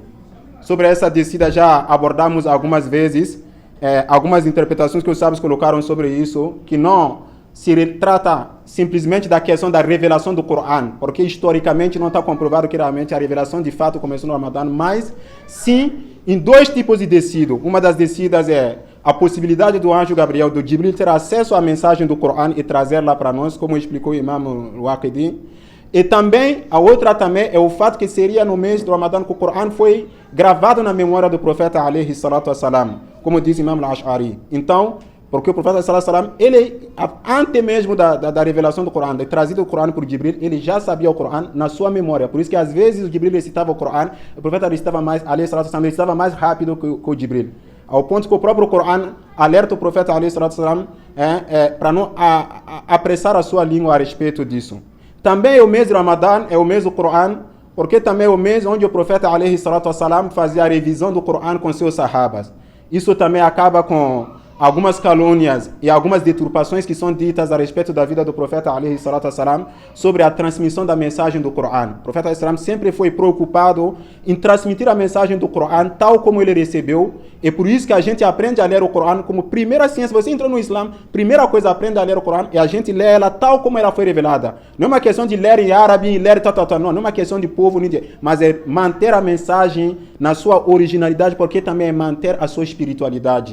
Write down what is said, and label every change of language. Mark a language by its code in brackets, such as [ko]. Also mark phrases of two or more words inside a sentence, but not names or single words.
[pt] Sobre essa descida já abordamos algumas vezes, algumas interpretações que os sábios colocaram sobre isso, que não se trata simplesmente da questão da revelação do Corão, porque historicamente não está comprovado que realmente a revelação de fato começou no Ramadã, mas sim em dois tipos de descida. Uma das descidas é a possibilidade do anjo Gabriel, do Jibril, ter acesso à mensagem do Corão e trazê-la para nós, como explicou o Imam Al-Waqidi. E também, a outra também é o fato que seria no mês do Ramadã que o Corão foi gravado na memória do profeta [ar] عليه الصلاة والسلام, [pt] como diz Imam Al-Ash'ari. Então, porque o profeta [ar] صلى الله عليه وسلم, [pt] ele, antes mesmo da revelação do Corão, de trazido o Corão por Jibril, ele já sabia o Corão na sua memória. Por isso que às vezes o Jibril recitava o Corão, o profeta recitava mais, [ar] عليه الصلاة والسلام, [pt] recitava mais rápido que o Jibril. Ao ponto que o próprio Corão alerta o profeta [ar] عليه الصلاة والسلام [pt] para não apressar a sua língua a respeito disso. Também o mês de Ramadã é o mês do Corão, porque também é o mês onde o profeta [ar] عليه الصلاة والسلام [pt] fazia a revisão do Corão com seus sahabas. Isso também acaba com algumas calúnias e algumas deturpações que são ditas a respeito da vida do profeta [ar] عليه الصلاة والسلام [pt] sobre a transmissão da mensagem do Corão. O profeta [ar] عليه السلام [pt] sempre foi preocupado em transmitir a mensagem do Corão tal como ele recebeu, e por isso que a gente aprende a ler o Corão como primeira ciência. Você entrou no Islã, primeira coisa aprende a ler o Corão e a gente lê ela tal como ela foi revelada. Não é uma questão de ler em árabe e ler não é uma questão de povo, mas é manter a mensagem na sua originalidade, porque também é manter a sua espiritualidade.